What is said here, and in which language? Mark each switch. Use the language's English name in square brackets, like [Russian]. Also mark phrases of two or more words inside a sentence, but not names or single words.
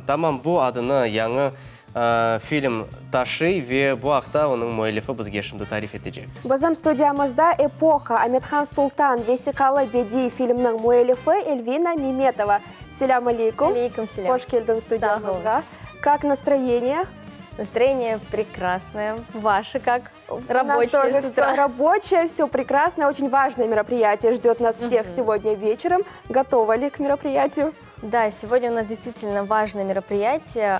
[Crimean Tatar] Tamam, bu adını yanı film taşый ve bu haqta onun müellifi bizge şimdi tarif edecek. Bizim stüdyamızda Epoha Ahmetxan Sultan Vesikalı Bedi filminin müellifi Elvina Mimetova. [Arabic] Сelamun алейкум. Алейкум селям. [Crimean Tatar] Hoş geldin stüdyamızda. [Russian] Как настроение? Настроение прекрасное. Ваше как? У нас Рабочее тоже с все утра. рабочее, все прекрасно. Очень важное мероприятие ждет нас всех сегодня вечером. Готовы ли к мероприятию? Да, сегодня у нас действительно важное мероприятие.